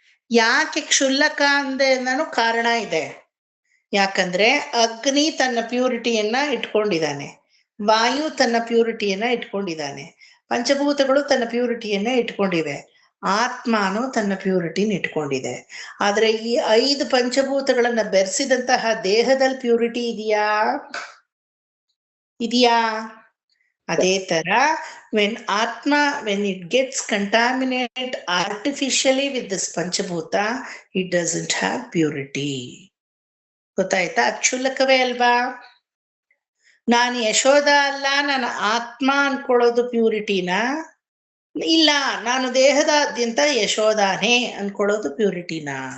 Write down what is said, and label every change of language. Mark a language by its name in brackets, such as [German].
[Kannada] ಯಾಕೆ ಕ್ಷುಲ್ಲಕ ಅಂದೆ ಅನ್ನೋ ಕಾರಣ ಇದೆ. ಯಾಕಂದ್ರೆ ಅಗ್ನಿ ತನ್ನ ಪ್ಯೂರಿಟಿಯನ್ನ ಇಟ್ಕೊಂಡಿದ್ದಾನೆ, ವಾಯು ತನ್ನ ಪ್ಯೂರಿಟಿಯನ್ನ ಇಟ್ಕೊಂಡಿದ್ದಾನೆ, ಪಂಚಭೂತಗಳು ತನ್ನ ಪ್ಯೂರಿಟಿಯನ್ನ ಇಟ್ಕೊಂಡಿವೆ, ಆತ್ಮನು ತನ್ನ ಪ್ಯೂರಿಟಿನ ಇಟ್ಕೊಂಡಿದೆ. ಆದ್ರೆ ಈ 5 ಪಂಚಭೂತಗಳನ್ನ ಬೆರೆಸಿದಂತಹ ದೇಹದಲ್ಲಿ ಪ್ಯೂರಿಟಿ ಇದೆಯಾ? ಅದೇ ತರ [English] when it gets contaminated artificially with this panchabhuta, it doesn't have purity. [Kannada] ಗೊತ್ತಾಯ್ತಾ? ಅಕ್ಷುಲ್ಲಕವೇ ಅಲ್ವಾ? ನಾನು ಯಶೋಧ ಅಲ್ಲ, ನಾನು ಆತ್ಮ ಅನ್ಕೊಳ್ಳೋದು ಪ್ಯೂರಿಟಿನ? ಇಲ್ಲ, ನಾನು ದೇಹದಾದ್ಯಂತ ಯಶೋಧಾನೇ ಅನ್ಕೊಳ್ಳೋದು ಪ್ಯೂರಿಟಿನ?